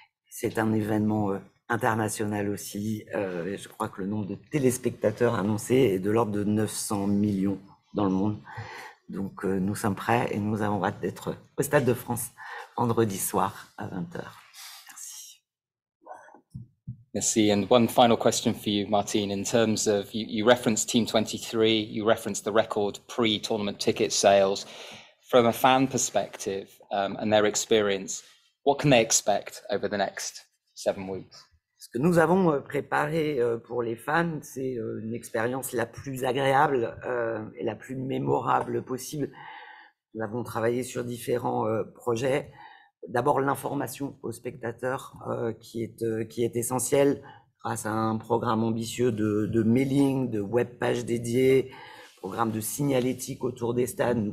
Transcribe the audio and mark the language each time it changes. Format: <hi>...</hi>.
<fr>C'est un événement international aussi. Je crois que le nombre de téléspectateurs annoncés est de l'ordre de 900 millions dans le monde. Donc nous sommes prêts et nous avons hâte d'être au Stade de France vendredi soir à 20h. Merci.</fr> <en>Merci. And one final question for you, Martine, in terms of, you referenced Team 23, you referenced the record pre-tournament ticket sales. From a fan perspective and their experience, what can they expect over the next 7 weeks?</en> <fr>Ce que nous avons préparé pour les fans, c'est une expérience la plus agréable et la plus mémorable possible. Nous avons travaillé sur différents projets. D'abord, l'information aux spectateurs qui est essentielle grâce à un programme ambitieux de mailing, de webpages dédiées, programme de signalétique autour des stades.</fr>